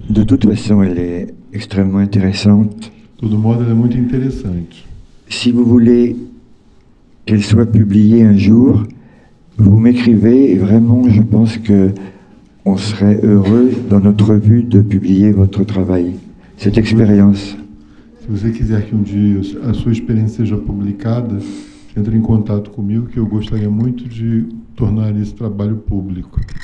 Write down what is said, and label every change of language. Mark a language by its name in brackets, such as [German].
[French] De toute façon, elle est extrêmement intéressante. [Portuguese] De todo modo, ela é muito interessante. [French] Si vous voulez qu'elle soit publiée un jour, vous m'écrivez et vraiment, je pense que on serait heureux dans notre revue de publier votre travail, cette expérience. [Portuguese] Se você quiser que um dia a sua experiência seja publicada, entre em contato comigo, que eu gostaria muito de tornar esse trabalho público.